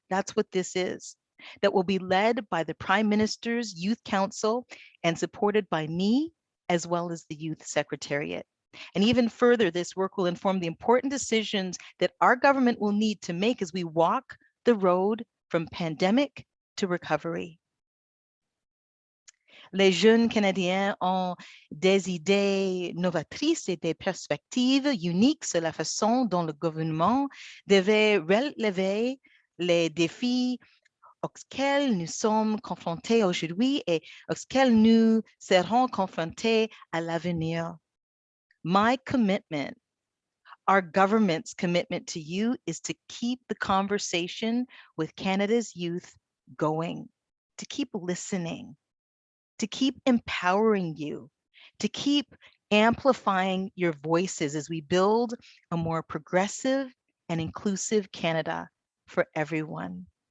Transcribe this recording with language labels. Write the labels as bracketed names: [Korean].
[English] That's what this is, that will be led by the Prime Minister's Youth Council and supported by me, as well as the Youth Secretariat. And even further, this work will inform the important decisions that our government will need to make as we walk the road from pandemic to recovery. [French] Les jeunes Canadiens ont des idées novatrices et des perspectives uniques sur la façon dont le gouvernement devait relever les défis auxquels nous sommes confrontés aujourd'hui et auxquels nous serons confrontés à l'avenir. [English] My commitment, our government's commitment to you, is to keep the conversation with Canada's youth going, to keep listening, to keep empowering you, to keep amplifying your voices as we build a more progressive and inclusive Canada for everyone.